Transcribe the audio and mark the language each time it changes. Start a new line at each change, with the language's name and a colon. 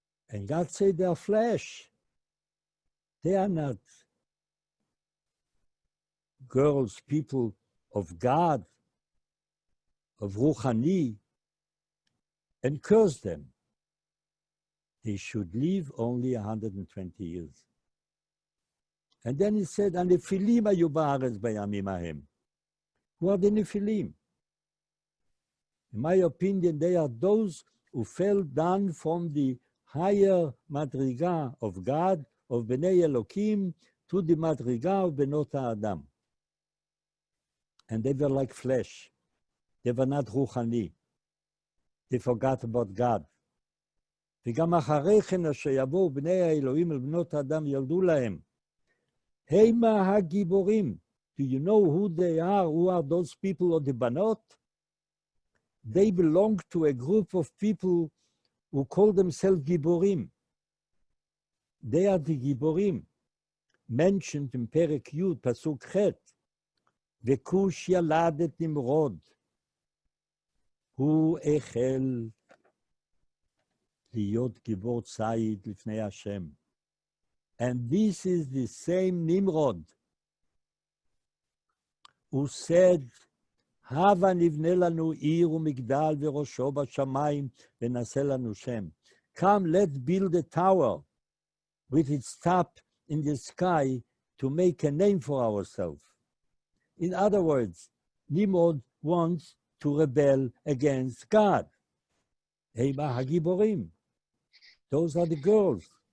English: And God said they are flesh. They are not girls, people of God, of Ruchani, and cursed them. They should live only 120 years. And then he said,
Hebrew: הנפילים היו בארץ בימים ההם.
English: Who are the Nephilim? In my opinion, they are those who fell down from the higher madriga of God, of Bnei Elokim, to the madriga of Benot HaAdam. and they were like flesh. They were not ruchani. They forgot about God.
Hebrew: וגם אחרי כן שיבואו בני האלוהים אל בנות האדם ילדו להם. המה הגיבורים.
English: Do you know who they are? Who are those people or the banot? They belong to a group of people who call themselves giborim. They are the giborim, mentioned in Perek Yud, Pasuk Chet.
Hebrew: וכוש ילד את נמרוד. הוא החל להיות גיבור ציד לפני השם.
English: And this is the same Nimrod who said,
Hebrew: הבה נבנה לנו עיר ומגדל וראשו בשמיים ונעשה לנו שם.
English: Come, let's build a tower with its top in the sky to make a name for ourselves. In other words, Nimrod wants to rebel against God.
Hebrew: Hema hagiborim.
English: Those are the girls.